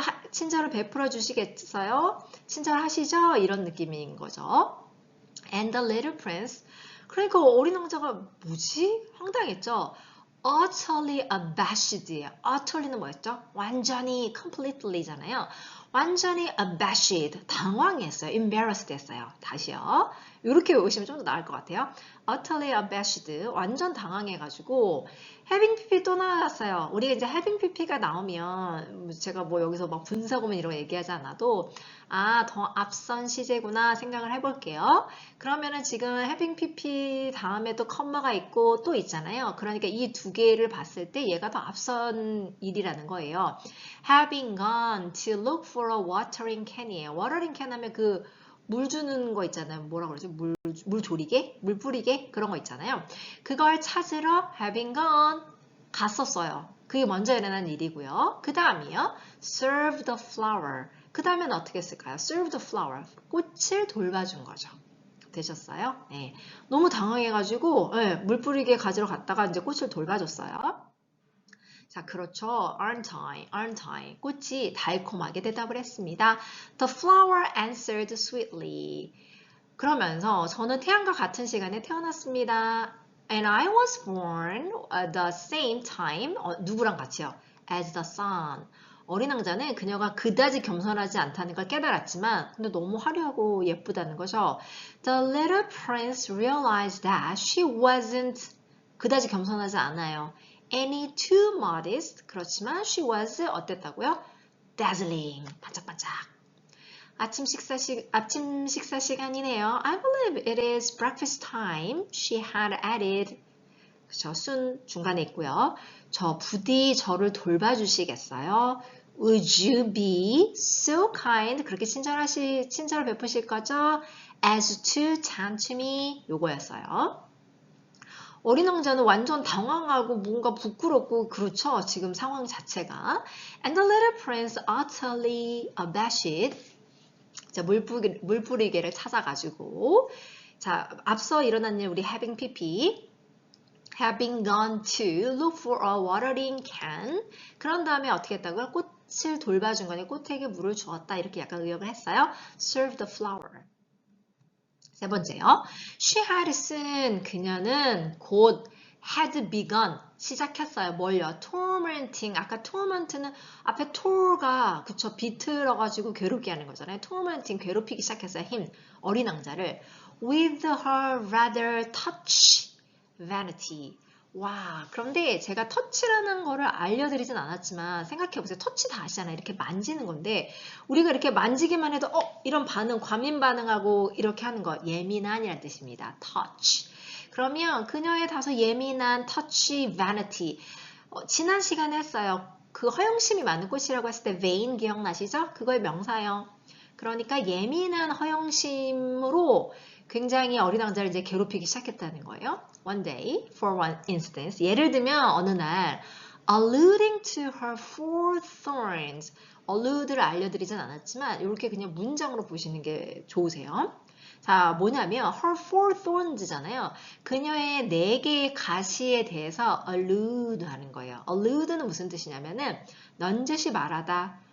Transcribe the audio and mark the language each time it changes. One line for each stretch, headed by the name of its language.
Korean: 친절을 베풀어 주시겠어요? 친절하시죠? 이런 느낌인 거죠.
English: And the little prince.
Korean: 그러니까 어린 왕자가 뭐지? 황당했죠?
English: Utterly abashed예요.
Korean: Utterly는 뭐였죠? 완전히, completely잖아요. 완전히 abashed, 당황했어요. embarrassed 했어요. 다시요. 이렇게 외우시면 좀 더 나을 것 같아요.
English: Utterly abashed,
Korean: 완전 당황해가지고 having pp 또 나왔어요. 우리가 이제 having pp가 나오면 제가 뭐 여기서 막 분사구문 이런 거 얘기하지 않아도 더 앞선 시제구나 생각을 해볼게요. 그러면은 지금 having pp 다음에 또 컴마가 있고 또 있잖아요. 그러니까 이 두 개를 봤을 때 얘가 더 앞선 일이라는 거예요.
English: Having gone to look for a watering can이에요.
Korean: watering can 하면 그 물 주는 거 있잖아요. 뭐라 그러지? 물 조리개? 물 뿌리개? 그런 거 있잖아요. 그걸 찾으러 having gone 갔었어요. 그게 먼저 일어난 일이고요. 그 다음이요.
English: serve the flower.
Korean: 그 다음에는 어떻게 했을까요?
English: serve the flower.
Korean: 꽃을 돌봐준 거죠. 되셨어요? 네. 너무 당황해가지고 네, 물 뿌리개 가지러 갔다가 이제 꽃을 돌봐줬어요. 자, 그렇죠.
English: aren't I?
Korean: 꽃이 달콤하게 대답을 했습니다.
English: The flower answered sweetly.
Korean: 그러면서 저는 태양과 같은 시간에 태어났습니다.
English: And I was born at the same time.
Korean: 누구랑 같이요?
English: As the sun.
Korean: 어린 왕자는 그녀가 그다지 겸손하지 않다는 걸 깨달았지만 근데 너무 화려하고 예쁘다는 거죠.
English: The little prince realized that she wasn't
Korean: 그다지 겸손하지 않아요.
English: Any too modest.
Korean: 그렇지만
English: she was
Korean: 어땠다고요? Dazzling. 반짝반짝. 아침 식사 시간이네요.
English: I believe it is breakfast time. She had added.
Korean: 그쵸, soon 중간에 있고요. 저 부디 저를 돌봐주시겠어요?
English: Would you be so kind?
Korean: 그렇게 친절을 베푸실 거죠?
English: As to tend to me.
Korean: 요거였어요. 어린 왕자는 완전 당황하고 뭔가 부끄럽고 그렇죠. 지금 상황 자체가.
English: And the little prince utterly abashed.
Korean: 자, 물뿌리개를 찾아가지고 자, 앞서 일어난 일 우리
English: having pp having gone to look for a watering can
Korean: 그런 다음에 어떻게 했다고요? 꽃을 돌봐준 거니 꽃에게 물을 주었다 이렇게 약간 의역을 했어요.
English: serve the flower.
Korean: 세 번째요.
English: She had soon
Korean: 그녀는 곧
English: had begun
Korean: 시작했어요. 뭘요? tormenting. 아까 torment는 앞에 tor가 그쵸 비틀어가지고 괴롭게 하는 거잖아요. tormenting 괴롭히기 시작했어요. 어린 왕자를
English: with her rather touch vanity.
Korean: 와, 그런데 제가 터치라는 거를 알려드리진 않았지만 생각해보세요. 터치 다 아시잖아요. 이렇게 만지는 건데 우리가 이렇게 만지기만 해도 이런 반응, 과민 반응하고 이렇게 하는 거 예민한이라는 뜻입니다. touch. 그러면 그녀의 다소 예민한 touch vanity. 지난 시간에 했어요. 그 허영심이 많은 꽃이라고 했을 때 vain 기억나시죠? 그거의 명사형. 그러니까 예민한 허영심으로 굉장히 어린 왕자를 이제 괴롭히기 시작했다는 거예요.
English: One day, for one instance.
Korean: 예를 들면 어느 날
English: alluding to her four thorns.
Korean: allude를 알려드리진 않았지만 이렇게 그냥 문장으로 보시는 게 좋으세요. 자, 뭐냐면
English: her four thorns
Korean: 잖아요. 그녀의 4개의 가시에 대해서 allude 하는 거예요. allude는 무슨 뜻이냐면은 넌지시 말하다.